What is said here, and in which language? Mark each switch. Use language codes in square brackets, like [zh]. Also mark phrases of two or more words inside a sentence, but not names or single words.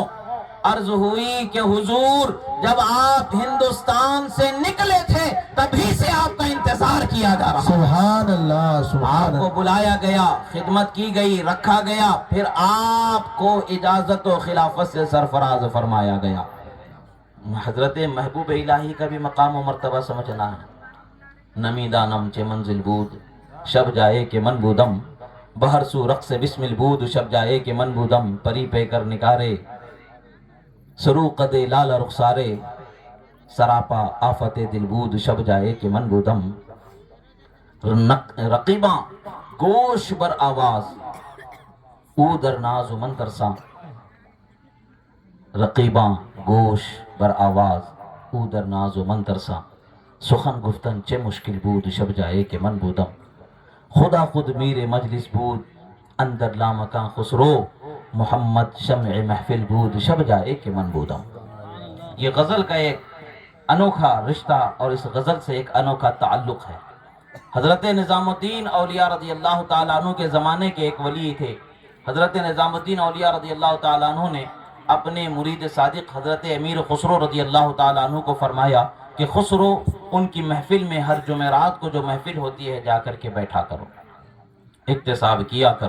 [ur] عرض ہوئی کہ حضور جب آپ ہندوستان سے نکلے تھے تبھی سے آپ کا انتظار کیا جا رہا۔ [ar] سبحان اللہ، [ur] سبحان آپ کو بلایا گیا، خدمت کی گئی، رکھا گیا، پھر آپ کو اجازت و خلافت سے سرفراز فرمایا گیا۔ حضرت محبوب الہی کا بھی مقام و مرتبہ سمجھنا ہے۔ [fa] نمی دانم چے منزل بود شب جائے کہ من بودم، بہر سو رقص بسمل بود شب جائے کہ من بودم، پری پہ کر نکارے سرو قد لال رخسارے، سراپا آفت دل بود شب جائے کہ من بودم، رقیباں گوش بر آواز او در ناز و من ترساں، رقیباں گوش بر آواز او در ناز و من ترساں، سخن گفتن چه مشکل بود شب جائے کہ من بودم، خدا خود میر مجلس بود اندر لامکان خسرو، محمد شمع محفل بود شب جائے کہ من بودم۔ [ur] یہ غزل کا ایک انوکھا رشتہ اور اس غزل سے ایک انوکھا تعلق ہے۔ حضرت نظام الدین اولیاء [ar] رضی اللہ تعالیٰ عنہ [ur] کے زمانے کے ایک ولی تھے۔ حضرت نظام الدین اولیاء [ar] رضی اللہ تعالیٰ عنہ [ur] نے اپنے مرید صادق حضرت امیر خسرو [ar] رضی اللہ تعالیٰ عنہ [ur] کو فرمایا کہ خسرو ان کی محفل میں ہر جمعرات کو جو محفل ہوتی ہے جا کر کے بیٹھا کرو، اکتساب کیا کرو۔